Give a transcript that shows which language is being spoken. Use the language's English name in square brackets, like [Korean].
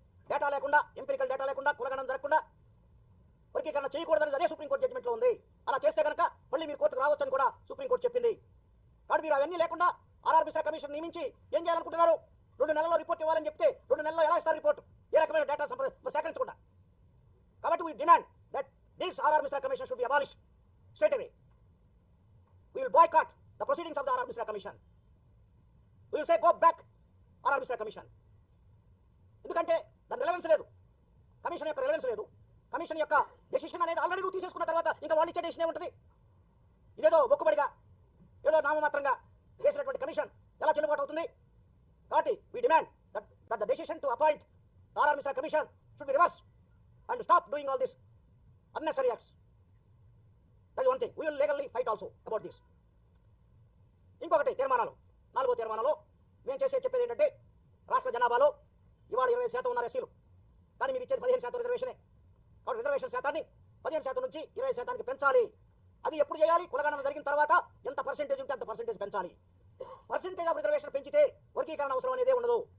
[Telugu] Data లేకుండా, empirical data లేకుండా కులగణన జరగకుండా వర్గీకరణ చేయకూడదని అదే సుప్రీంకోర్టు జడ్జిమెంట్లో ఉంది. అలా చేస్తే కనుక మళ్ళీ మీరు కోర్టుకు రావచ్చని కూడా సుప్రీంకోర్టు చెప్పింది. కాబట్టి మీరు అవన్నీ లేకుండా ఆర్ఆర్ మిశ్రా కమిషన్ నియమించి ఏం చేయాలనుకుంటున్నారు? 2 నెలల్లో రిపోర్ట్ ఇవ్వాలని చెప్తే 2 నెలల్లో ఎలా ఇస్తారు రిపోర్ట్? ఏ రకమైన డేటా సేకరించకుండా. [English] కాబట్టి we demand that this R.R. Misra Commission should be abolished straight away. We will boycott the proceedings of the R.R. Misra Commission. We will say go back R.R. Misra Commission. [Telugu] ఎందుకంటే దాని relevance లేదు, commission యొక్క relevance లేదు. Commission యొక్క decision అనేది already నువ్వు తీసేసుకున్న తర్వాత ఇంకా వాళ్ళు ఇచ్చే డెసిషన్ ఏముంటుంది? ఇదేదో మొక్కుబడిగా ఏదో నామమాత్రంగా చేసినటువంటి కమిషన్ ఎలా చెల్లుబాటు అవుతుంది? [English] కాబట్టి we demand that the decision to appoint the R.R. Misra Commission should be reversed and stop doing all this unnecessary acts. That is one thing. We will legally fight also about this. [Telugu] ఇంకొకటి తీర్మానాలు, 4వ తీర్మానంలో మేము చెప్పేది ఏంటంటే రాష్ట్ర జనాభాలో ఇవాళ 20% ఉన్నారు ఎస్సీలు, కానీ మీరు ఇచ్చేది 15% రిజర్వేషనే. కాబట్టి రిజర్వేషన్ శాతాన్ని 15% నుంచి 20%కి పెంచాలి. అది ఎప్పుడు చేయాలి? కులగణన జరిగిన తర్వాత ఎంత పర్సెంటేజ్ ఉంటే అంత పర్సెంటేజ్ పెంచాలి. పర్సెంటేజ్ ఆఫ్ రిజర్వేషన్ పెంచితే వర్గీకరణ అవసరం అనేదే ఉండదు.